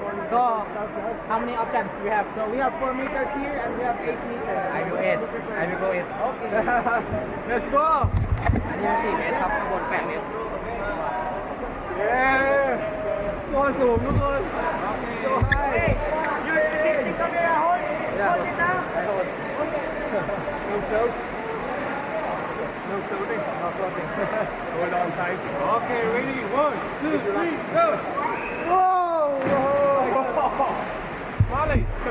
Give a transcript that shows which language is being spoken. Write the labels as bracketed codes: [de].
[en] So, how many options we have? So we have 4 meters here and we have 8 meters. I will 8. I will go 8. Okay. Let's go. [th] อันนี้4 เมตรครับข้างบน8 เมตร Yeah. ตัวสูงทุกคน [en] So high. You take the camera, hold it. Hold it now. I hold. No tilt. No tilting. No tilting. Hold on tight. Okay, ready? 1, 2, 3, go. Whoa! Molly!